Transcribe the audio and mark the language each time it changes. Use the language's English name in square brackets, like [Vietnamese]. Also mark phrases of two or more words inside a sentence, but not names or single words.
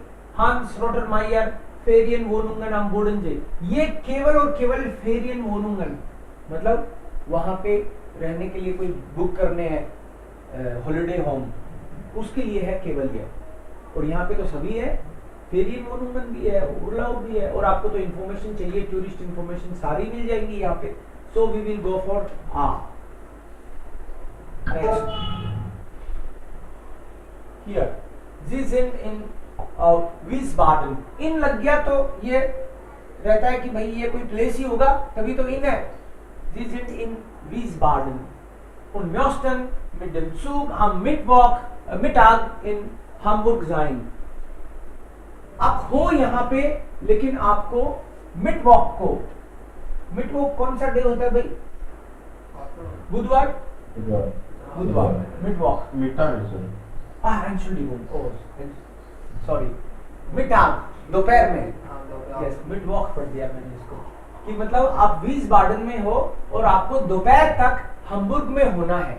[German] हांस रोटरमायर Ferienwohnungen am Bodensee, [Hindi] ये केवल और केवल [German] Ferienwohnungen, [Hindi] मतलब वहां पे रहने के लिए कोई बुक करने हैं [English] holiday home, [Hindi] उसके लिए है केवल ये। और यहाँ पे तो सभी है, [German] Ferienwohnungen [Hindi] भी है, उर्लाउब भी है, और आपको तो इन्फॉर्मेशन चाहिए, [English] tourist information [Hindi] सारी मिल जाएंगी यहाँ पे। [English] so we will go for A. Next. Here, [German] Sie sind in Wiesbaden. [Hindi] इन लग गया तो ये रहता है कि भाई ये कोई प्लेस ही होगा, तभी तो इन है। [German] Sie sind in Wiesbaden und möchten mit dem Zug am Mittag in Hamburg sein. [Hindi] आप हो यहाँ पे, लेकिन आपको मिडवॉक कौन सा डे होता है भाई? बुधवार, मिडवॉक, सॉरी, मिटाग, दोपहर में, यस, मिडवॉक पढ़ दिया मैंने इसको, कि मतलब आप वीसबाडन में हो और आपको दोपहर तक हम्बुर्ग में होना है।